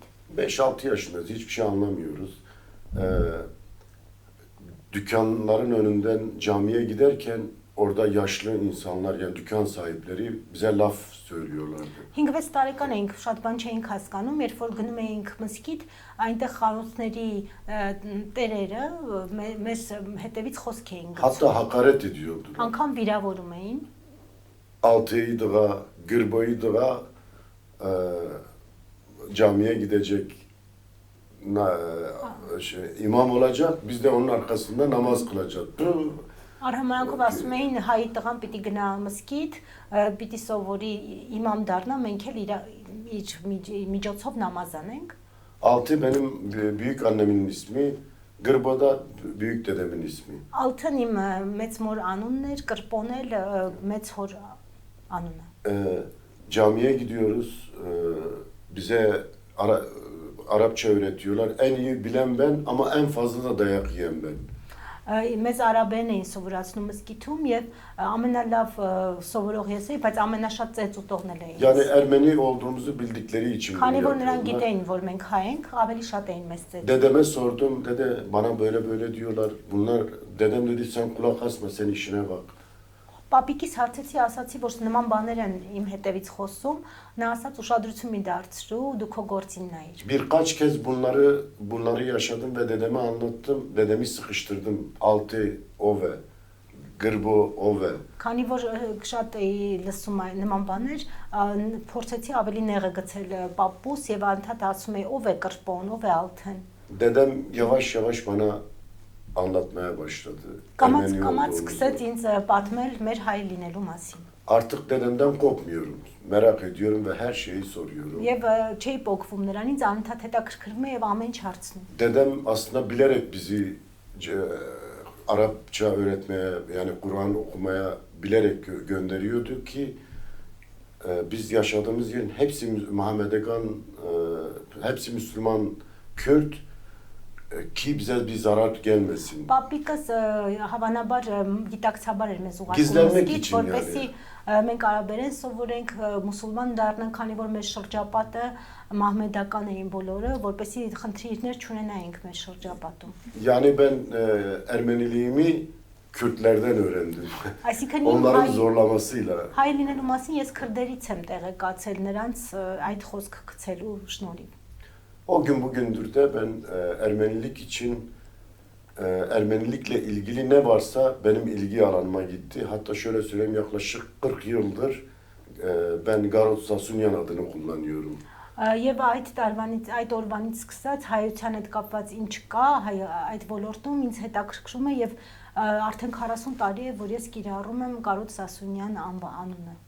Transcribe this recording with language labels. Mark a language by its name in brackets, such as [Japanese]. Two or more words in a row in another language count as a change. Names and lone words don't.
[Turkish] 5-6 yaşındayız. Hiçbir şey anlamıyoruz. Dükkanların önünden camiye giderken orada yaşlı insanlar, yani dükkan sahipleri bize laf söylüyorlardı. [Armenian] 5-6 տարեկան էինք, շատ bան չէինք հասկանում, երբ որ գնում էինք մզկիթ, այնտեղ խանութների տերերը մեզ հետևից խոսք էին գցում։ [Turkish] Hatta hakaret ediyordu. [Armenian] Անգամ վիրավորում էին։ [Turkish] Altıydığa, Gırbayıdığa camiye gidecek imam olacak. Biz de onun arkasında namaz kılacağız. [Armenian] Արհամարանքով ասում էին հայի տղան պիտի գնա մզկիթ, պիտի սովորի իմամ դառնա, մենք էլ իր միջոցով նամազ անենք։ [Turkish] Altı benim büyük annemin ismi, Gırbada büyük dedemin ismi. [Armenian] Ալթն իմ մեծ մոր անունն էր, կրպոն էլ մեծ հոր անունը։ [Turkish] Camiye gidiyoruz. Bize Arapça öğretiyorlar. En iyi bilen ben ama en fazla da dayak yiyen ben. [Armenian] Մեզ արաբերեն էին սովորացնում մզկիթում եւ ամենալավ սովորող ես էի, բայց ամենաշատ ծեծ ուտողն էլ էի։ [Turkish] Yani Ermeni olduğumuzu bildikleri için bunu [Armenian] Քանի որ նրանք [Turkish] yapıyorlar. [Armenian] գիտեին, որ մենք հայ ենք, ավելի շատ էին մեզ ծեծ։ [Turkish] Dedeme sordum. Dede bana böyle diyorlar. Dedem dedi sen kulak asma, sen işine bak. [Armenian] Պապիկիս հարցեցի, ասացի, որ նման բաներ են իմ հետևից խոսում, նա ասաց ուշադրություն մի դարձրու, դու քո գործին նայիր։ [Turkish] Birkaç kez bunları yaşadım ve dedeme anlattım. Dedemi sıkıştırdım. Altı ove, Gırbo ove. [Armenian] Քանի որ շատ էի լսում այն նման բաներ, փորձեցի ավելի նեղը գցել պապուս եւ անդադ ասում էի ով է կրպոն, ով է ալթեն։ [Turkish] Dedem yavaş yavaş bana anlatmaya başladı. [Armenian] Կամած [Turkish] Ermeni [Armenian] կամած [Turkish] olduğumuzu. [Armenian] սկսեց ինձ պատմել մեր հայ լինելու մասին։ [Turkish] Artık dedemden kopmuyorum. Merak ediyorum ve her şeyi soruyorum. [Armenian] Եվ չէի փոխվում նրանից, անդադ հետաքրքրվում է եւ ամեն ինչ հարցնում։ [Turkish] Dedem aslında bilerek bizi Arapça öğretmeye, yani Kur'an okumaya bilerek gönderiyordu ki biz yaşadığımız yerin hepsi Muhammedegan, hepsi Müslüman, Kürt ki bize bir zarar gelmesin. [Armenian] Պապիկս հավանաբար գիտակցաբար էր մեզ Գիզլերմեք ուղարկում, իջին, որպեսզի մենք արաբերեն սովորենք, մուսուլման դառնանք, քանի որ մեր շրջապատը մահմեդական էին բոլորը, որպեսզի խնդիրներ չունենայինք մեր շրջապատում։ [Turkish] Yani ben Ermeniliğimi Kürtlerden öğrendim. [Armenian] Այսինքն [Turkish] Onların zorlamasıyla. [Armenian] հայ լինելու մասին ես քրդերից եմ տեղեկացել նրանց այդ խոսքը գցելու շնորհիվ։ [Turkish] O gün bugündür de ben Ermenilikle ilgili ne varsa benim ilgi alanıma gitti. Hatta şöyle söyleyeyim, yaklaşık 40 yıldır ben Garot Sasunyan adını kullanıyorum. [Armenian] Եվ այդ օրվանից սկսած հայության հետ կապված ինչ կա, այդ ոլորտում ինձ հետաքրքրում է եւ արդեն 40 տարի է, որ ես կիրառում եմ Կարոտ Սասունյան անունը։